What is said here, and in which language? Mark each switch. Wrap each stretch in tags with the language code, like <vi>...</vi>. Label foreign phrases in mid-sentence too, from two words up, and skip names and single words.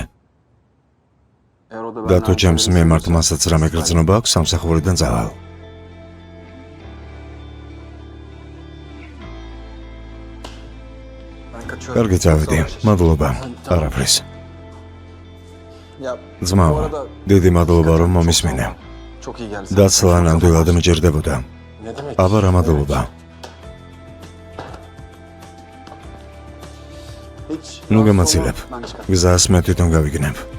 <tr>Eğer o da</tr> <ka>და</ka> <tr>benimle</tr> <ka>თუ ჩემს</ka> <tr>aynı</tr> <ka>მიმართ</ka> <tr>düşünüyorsa,</tr> <ka>მასაც რამე გრძნობა აქვს, სამსახურიდან წავალ.</ka> <tr>ben kaçıyorum.</tr> <ka>კარგი წავედი.</ka> <tr>Savaş.</tr> <ka>მადლობა. არაფრის.</ka> <tr>Ya</tr> <ka>ძმაო, დიდი მადლობა რომ მომისმინე.</ka> <tr>çok iyi geldi.</tr> <ka>დაცლა ნამდვილად მჭირდებოდა.</ka> <tr>Ne demek?</tr> <ka>აბა რა მადლობა.</ka> <tr>Hiç</tr> <ka>ნუ</ka> <tr>rahatsız</tr> <ka>გამაცილებ.</ka> <tr>olma, ben çıkarım.</tr> <ka>გზას მე თვითონ გავიგნებ.</ka>